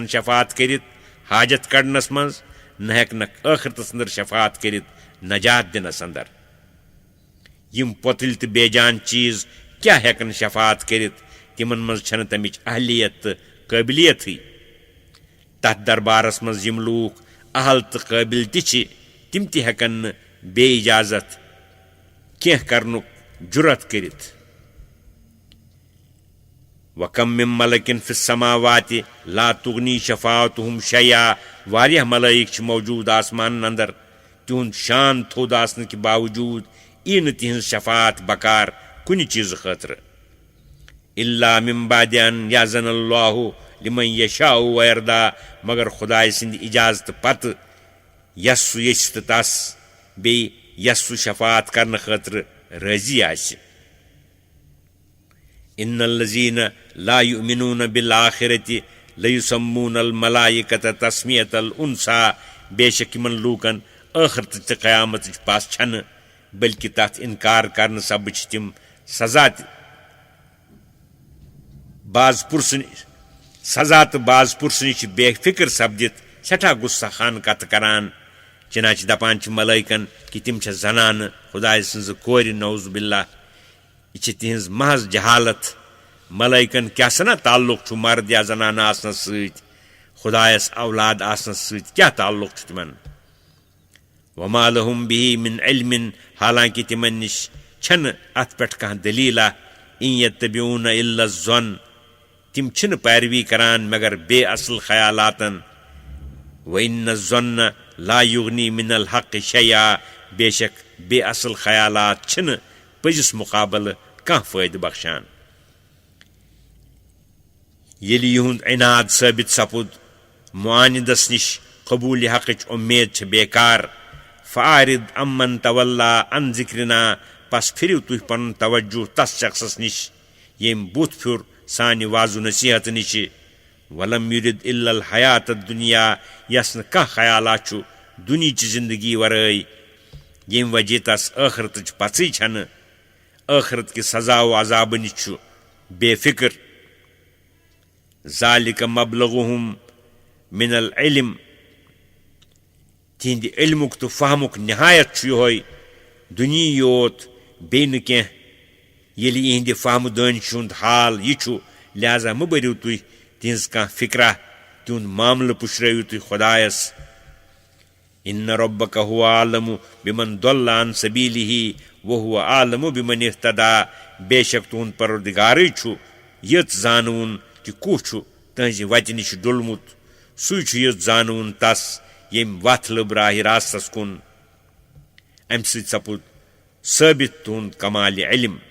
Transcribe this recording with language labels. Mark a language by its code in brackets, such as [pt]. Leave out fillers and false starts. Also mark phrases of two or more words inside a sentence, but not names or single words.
[ks] شفاعت کٔرِتھ حاجت کڑنس منٛز نہ ہٮ۪کنکھ ٲخرتس انٛدر شفاعت کٔرِتھ نجات دِنس انٛدر یِم پۄتٕلۍ تہٕ بے جان چیٖز کیٛاہ ہٮ۪کن شفاعت کٔرِتھ تِمن منٛز چھنہٕ تمِچ اہلیت تہٕ قٲبلیتھٕے تتھ دربارس منٛز یِم لوٗکھ اہل تہٕ قٲبل تہِ چھِ تِم تہِ ہٮ۪کن نہٕ بے اجازت کینٛہہ کرنُک جُرت کٔرِتھ [ar] وَكَم مِّن مَلَكٍ فِي السَّمَاوَاتِ لَا تُغْنِي شَفَاعَتُهُمْ شَيْئًا [ks] واریاہ ملٲیِک چھِ موجوٗد آسمانن انٛدر تِہُنٛد شان تھوٚد آسنہٕ کہِ باوجوٗد یی نہٕ تِہنٛز شفاعت بکار کُنہِ چیٖزٕ خٲطرٕ [ar] اِلّا مِن بَعدِ أَن يَأْذَنَ اللّٰهُ لِمَن يَشَاءُ وَيَرْضَىٰ [ks] مگر خۄداے سٕنٛدِ اِجازتہٕ پتہٕ یس سُہ یژھِ تہٕ تس بیٚیہِ یس سُہ شفاعت کرنہٕ خٲطرٕ رٲضی آسہِ [ar] ان الذین لا یؤمنون بالآخرۃ لیسمون الملائکۃ تسمیۃ الانثیٰ [ks] بے شک یِمن لوٗکن ٲخرتٕچ تہٕ قیامتٕچ پژھ چھنہٕ بلکہ تتھ انکار کرنہٕ سببہٕ چھِ تِم سزا تہٕ باز پُرسنٕچ بے فکر سپدِتھ سٮ۪ٹھاہ غُصہٕ خان کتھٕ کران چنانچہ دپان چھِ ملٲیکن کہ تِم چھےٚ زنانہٕ خۄداے سٕنٛزٕ کورِ نعوذ باللہ یہ چھِ تِہنٛز محض جہالت ملٲیکن کیٛاہ سنا تعلق چھُ مرد یا زنانہٕ آسنس سۭتۍ خۄدایس اولاد آسنس سۭتۍ کیٛاہ تعلق چھُ تِمن [ar] وما لهم به من علم [ks] حالانکہ تِمن نِش چھنہٕ اتھ پٮ۪ٹھ کانٛہہ دٔلیٖلہ [ar] ان یتبعون الا الظن [ks] تِم چھِنہٕ پیروی کران مگر بے اصل خیالاتن [ar] وان الظن لا یغنی من الحق شیئا [ks] بے شک بے اصل خیالات چھِنہٕ پٔزِس مُقابلہٕ کانٛہہ فٲیدٕ بخشان ییٚلہِ یِہُنٛد عناد ثٲبت سپُد معاندس نِش قبوٗلہِ حقٕچ اُمید چھِ بیکار [ar] فأعرض عمن تولى عن ذِکرنا [ks] پس پھِرِو تُہۍ پنُن توجہ تس شخصس نِش ییٚمۍ بُتھ پھیوٚر سانہِ وازٕ نصیحت نِشہِ [ar] ولم یُرِد الا الحیات الدُنیا [ks] یس نہٕ کانٛہہ خیالہ چھُ دُنہِچہِ زندگی ورٲے یم وجہ تس ٲخرتٕچ پژٕے چھنہٕ ٲخرت کہِ سزا و عذاب نِش چھُ بے فکر [ar] ذالِکَ مبلغُہُم من العلم [ks] تہنٛدِ علمُک تہٕ فہمُک نہایت چھُ یِہوے دُنیاہی یوت بیٚیہِ نہٕ کینٛہہ ییٚلہِ یِہنٛدِ فہمہٕ دٲنِشہِ ہُنٛد حال یہِ چھُ لہذا مہٕ بٔرِو تُہۍ تِہنٛز کانٛہہ فِکرا تِہُنٛد معاملہٕ پُشرٲیِو تُہۍ خۄدایس [ar] اِنَّ رَبَّکَ هُوَ أَعْلَمُ بِمَنْ ضَلَّ عَنْ سَبِیلِهِ وَهُوَ أَعْلَمُ بِمَنِ اهْتَدَىٰ [ks] بے شک تُہُنٛد پروردگارٕے چھُ یٔژ زانوُن کہِ کُس چھُ تٕہٕنٛزِ وتہِ نِش ڈوٚلمُت سُے چھُ یٔژ زانوُن تس ییٚمۍ وتھ لٔب راہِ راستس کُن امہِ سۭتۍ سپُد ثٲبت تُہُنٛد کمالِ علم